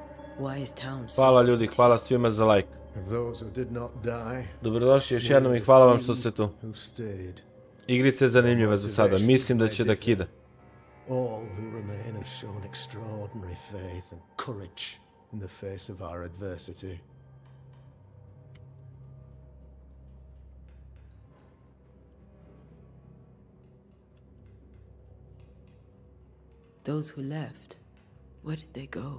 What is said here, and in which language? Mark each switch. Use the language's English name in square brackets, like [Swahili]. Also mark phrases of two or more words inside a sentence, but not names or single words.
[English] Why is town so [Serbian] Hvala ljudi, hvala svima za like. [English] Of those who did not die, [Serbian] Dobrodošli još jednom i hvala vam što ste tu. [English] who stayed, [Serbian] Igrica je zanimljiva za sada, mislim da će da kida. [English] all who remain have shown extraordinary faith and courage in the face of our adversity. Those who left, where did they go?